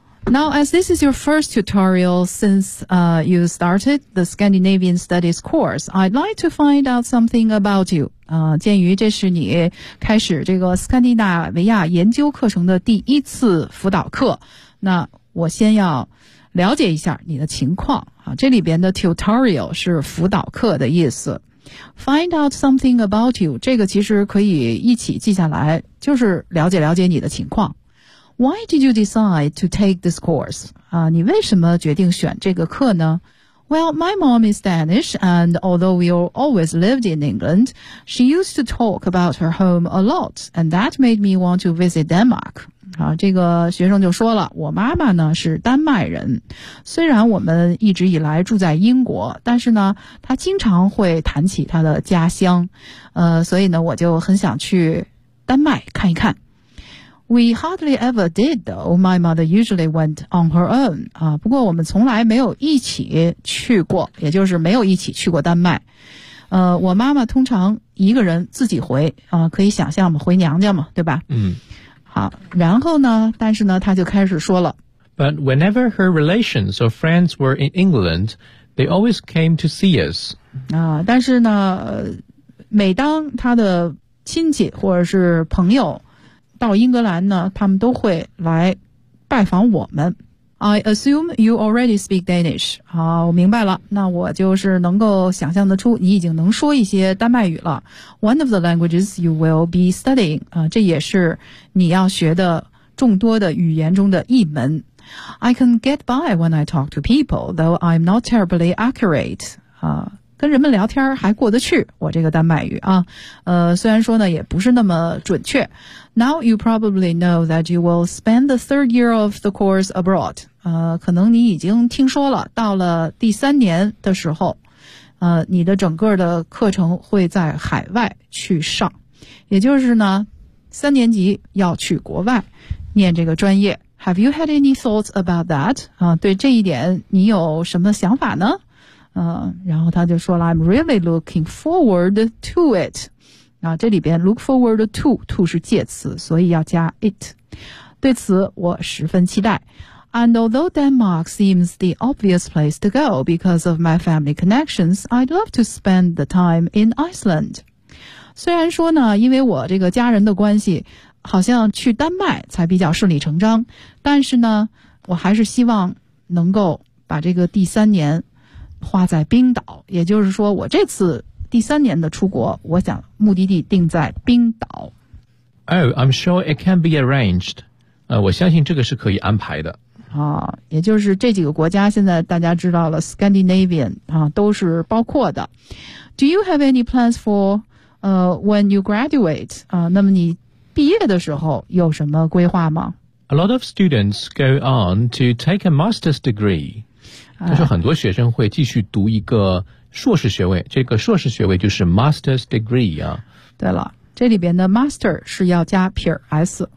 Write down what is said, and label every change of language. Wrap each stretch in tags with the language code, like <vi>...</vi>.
<en>Now, as this is your first tutorial since you started the Scandinavian Studies course, I'd like to find out something about you.</en> <zh>鉴于这是你开始这个斯堪的纳维亚研究课程的第一次辅导课，那我先要了解一下你的情况。这里边的 tutorial 是辅导课的意思。</zh> <en>Find out something about you,</en> <zh>这个其实可以一起记下来，就是了解了解你的情况。</zh> <en>Why did you decide to take this course?</en> <zh>你为什么决定选这个课呢？</zh> <en>Well, my mom is Danish, and although we always lived in England, she used to talk about her home a lot, and that made me want to visit Denmark.</en> <zh>这个学生就说了，我妈妈呢是丹麦人，虽然我们一直以来住在英国，但是呢，她经常会谈起她的家乡，所以呢，我就很想去丹麦看一看。</zh> <en>We hardly ever did, though. My mother usually went on her own.</en> <zh>不过我们从来没有一起去过，也就是没有一起去过丹麦。我妈妈通常一个人自己回，可以想象嘛，回娘家嘛，对吧？嗯。好，然后呢，但是呢，她就开始说了。</zh> <en>But whenever her relations or friends were in England, they always came to see us.</en> <zh>但是呢，每当她的亲戚或者是朋友到英格兰呢，他们都会来拜访我们。</zh> <en>I assume you already speak Danish.</en> <zh>好，我明白了。那我就是能够想象得出你已经能说一些丹麦语了。</zh> <en>One of the languages you will be studying.</en> <zh>这也是你要学的众多的语言中的一门。</zh> <en>I can get by when I talk to people, though I'm not terribly accurate.</en> <zh>跟人们聊天还过得去，我这个丹麦语啊，虽然说呢也不是那么准确。</zh> <en>Now you probably know that you will spend the third year of the course abroad.</en> <zh>可能你已经听说了，到了第三年的时候，你的整个的课程会在海外去上，也就是呢，三年级要去国外念这个专业。</zh> <en>Have you had any thoughts about that?</en> <zh>对这一点你有什么想法呢？然后他就说了</zh> <en>I'm really looking forward to it.</en> <zh>然后这里边 look forward to 是介词，所以要加 it. 对此我十分期待。</zh> <en>And although Denmark seems the obvious place to go because of my family connections, I'd love to spend the time in Iceland.</en> <zh>虽然说呢，因为我这个家人的关系，好像去丹麦才比较顺理成章，但是呢，我还是希望能够把这个第三年花在冰岛，也就是说我这次第三年的出国，我想目的地定在冰岛。</zh> <en>Oh, I'm sure it can be arranged.</en> <zh>我相信这个是可以安排的。也就是这几个国家现在大家知道了 Scandinavian, 都是包括的。</zh> <en>Do you have any plans for, when you graduate?</en> <zh>那么你毕业的时候有什么规划吗？</zh> <en>A lot of students go on to take a master's degree.</en> <zh>但是很多学生会继续读一个硕士学位，这个硕士学位就是 master's degree 啊。对了，这里边的 master 是要加撇 s。</zh>